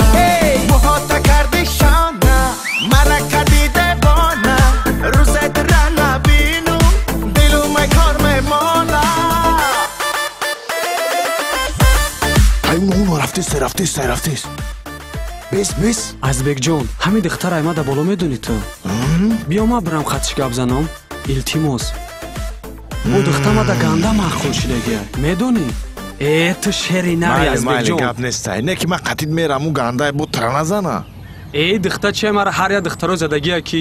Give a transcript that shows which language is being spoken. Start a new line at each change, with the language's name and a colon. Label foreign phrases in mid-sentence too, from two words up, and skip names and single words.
Persian: موهاتا کردی شانم مرا کردی دیوانه، روزت را نبینم دیلم ای کار میمانه. اون رفتیست بس
Tajik: азбек ҷон ҳамин духтар аймада боло медонӣ ту? биё ма бирам хатиш гап занам. илтимос ӯ духтамада ганда маъқул шидагия медонӣ? ту шери нари азбек майли ҷон. гап нестай, не ки ман қатид мерам у гандаи бу тра назана. духта чия мара ҳар як духтаро задагия ки?